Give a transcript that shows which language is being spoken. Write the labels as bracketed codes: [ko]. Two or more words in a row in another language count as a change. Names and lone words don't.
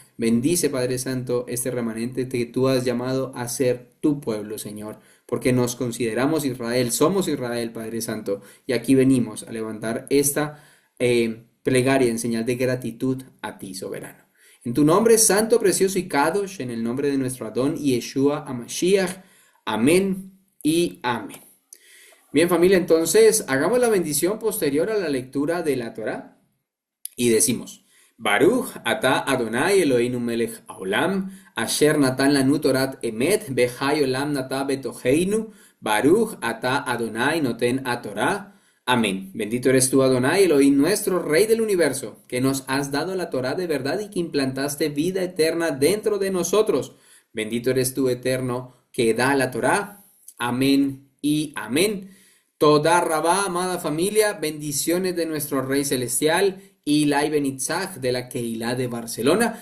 [es] Bendice, Padre Santo, este remanente que tú has llamado a ser tu pueblo, Señor, porque nos consideramos Israel, somos Israel, Padre Santo, y aquí venimos a levantar esta plegaria en señal de gratitud a ti, soberano. En tu nombre santo, precioso y kadosh, en el nombre de nuestro [he] אדון ישוע המשיח. [es] Amén y amén. Bien, familia, entonces hagamos la bendición posterior a la lectura de la Torá y decimos: [he] ברוך אתה אדוני אלוהינו מלך העולם אשר נתן לנו תורת אמת וחיי עולם נטע בתוכנו ברוך אתה אדוני נותן התורה. Amén. [es] Bendito eres tú, Adonai Elohim, nuestro Rey del universo, que nos has dado la Torá de verdad y que implantaste vida eterna dentro de nosotros. Bendito eres tú, Eterno, que da la Torá. Amén y amén. [he] תודה רבה, [es] amada familia, bendiciones de nuestro Rey Celestial y Lai Benitzach de la Keilah de Barcelona.